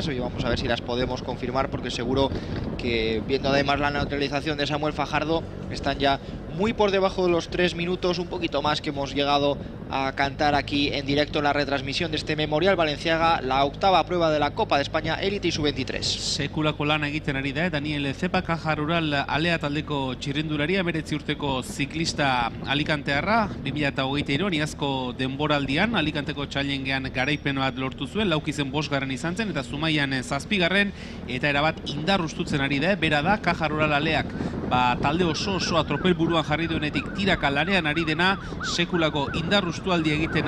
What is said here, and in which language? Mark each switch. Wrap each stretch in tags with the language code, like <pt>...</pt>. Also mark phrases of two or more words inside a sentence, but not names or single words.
<es>Hoy vamos a ver si las podemos confirmar, porque seguro que, viendo además la neutralización de Samuel Fajardo, están ya muy por debajo de los 3 minutos, un poquito más, que hemos llegado a cantar aquí en directo en la retransmisión de este Memorial Balenciaga, la octava prueba de la Copa de España Elite y Sub-23.</es> <eu>Sekulako lana egiten ari da, Daniel Zepa, Caja Rural alea taldeko txirrindularia, 19 urteko ziklista alikantearra, 2023 iazko denboraldian Alicanteko txailengean garaipen bat lortu zuen, laukizen 5. izan zen, eta Zumaian 7. eta erabat indarrustutzen ari da, bera da Caja Rural aleak, talde osoa tropel buruan jarri duenetik tiraka lanean ari dena, sekulako indarrustualdi egiten</eu>